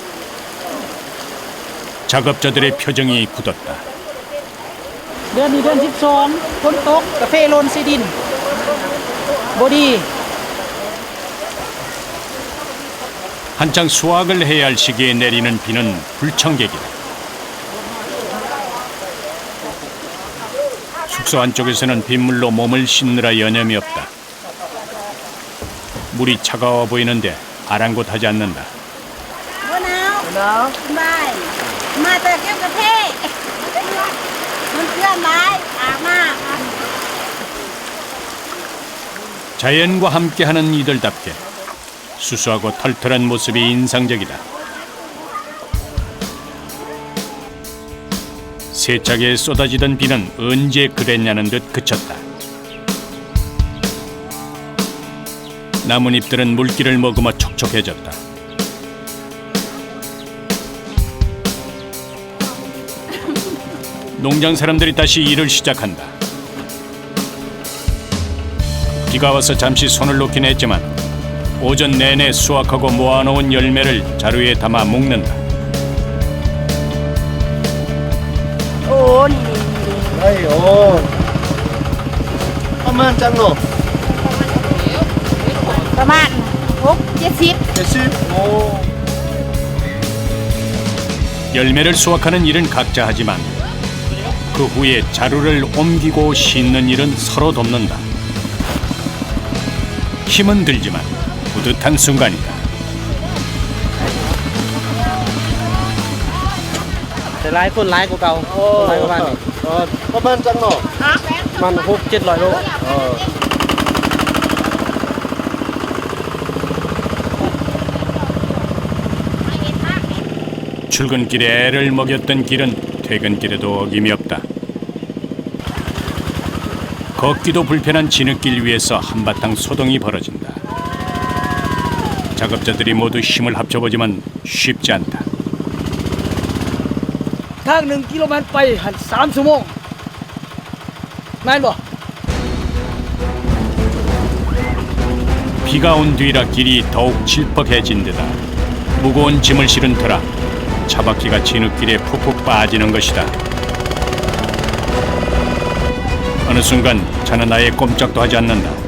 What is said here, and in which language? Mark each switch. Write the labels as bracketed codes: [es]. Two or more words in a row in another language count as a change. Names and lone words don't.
[ko] 작업자들의 표정이 굳었다. [tts] เดือนนี้เดือน12ฝนตกกาแฟโลนใส่ดินบ่ดี [ko] 한창 수확을 해야 할 시기에 내리는 비는 불청객이다. 숙소 안쪽에서는 빗물로 몸을 씻느라 여념이 없다. 물이 차가워 보이는데 아랑곳하지 않는다. [tts] บ่หนาวสบายมาแต่เก็บกาแฟมันเพื่อนหลายอาบน้ำ [ko] 자연과 함께하는 이들답게 수수하고 털털한 모습이 인상적이다. 세차게 쏟아지던 비는 언제 그랬냐는 듯 그쳤다. 나뭇잎들은 물기를 머금어 촉촉해졌다. 농장 사람들이 다시 일을 시작한다. 비가 와서 잠시 손을 놓긴 했지만 오전 내내 수확하고 모아놓은 열매를 자루에 담아 묶는다. [tts] โอ้นี่ ได้โอ้ประมาณจังโล ประมาณ6-70 70โอ้ [ko] 열매를 수확하는 일은 각자 하지만 그 후에 자루를 옮기고 싣는 일은 서로 돕는다. 힘은 들지만 뿌듯한 순간이다. [tts] แต่หลายคนหลายกว่าเก่าหลายกว่าบ้านนี่ ประมาณจังโล มัน6-700 โล [ko] 출근길에 애를 먹였던 길은 퇴근길에도 어김이 없다. 걷기도 불편한 진흙길 위에서 한바탕 소동이 벌어진다. 작업자들이 모두 힘을 합쳐보지만 쉽지 않다. [tts] ทาง1กิโลเมตรไปหัน3ชั่วโมงแม่นบ่ [ko] 비가 온 뒤라 길이 더욱 질퍽해진 데다 무거운 짐을 실은 터라 차바퀴가 진흙길에 푹푹 빠지는 것이다. 어느 순간 차는 아예 꼼짝도 하지 않는다.